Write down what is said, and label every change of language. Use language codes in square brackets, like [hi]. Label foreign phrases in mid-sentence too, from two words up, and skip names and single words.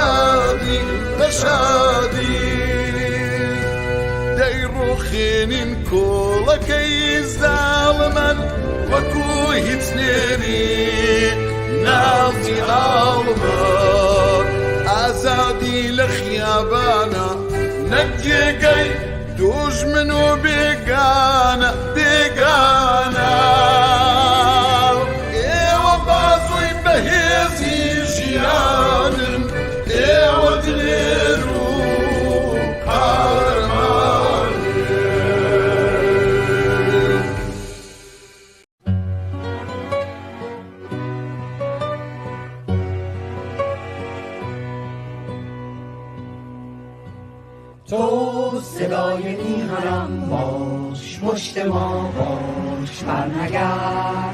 [ckb] شادی دەیڕۆخێنین کۆڵەکەی زاڵمان وەکو هیچ نێری ناوی هاڵمان ئازادی لە خیابانە نەکێگەی دوژمن و بێگانە ئێوە بازووی بەهێزی ژیانن ئێوە دلێر و قارەمانن [fa] تو صدای میهنم باش مشت ما باش برنگرد